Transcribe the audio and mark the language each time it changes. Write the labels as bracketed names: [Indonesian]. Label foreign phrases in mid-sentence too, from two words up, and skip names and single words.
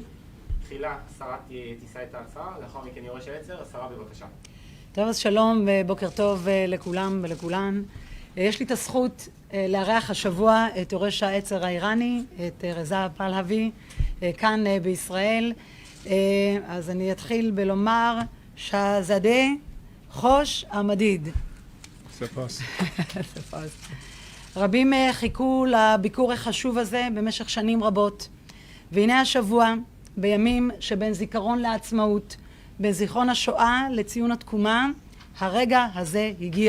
[Hebrew] תחילה שרת תישא את ההצהרה, לאחר מכן יורש העצר. השרה, בבקשה. טוב, אז שלום ובוקר טוב לכולם ולכולן. יש לי את הזכות לארח השבוע את יורש העצר האיראני, את רזה פהלווי, כאן בישראל. אז אני אתחיל בלומר [Persian] شاهزاده خوش آمدید. [Hebrew] ספאס. ספאס. רבים חיכו לביקור החשוב הזה במשך שנים רבות, והנה השבוע, בימים שבין זיכרון לעצמאות, בין זיכרון השואה לציון התקומה, הרגע הזה הגיע.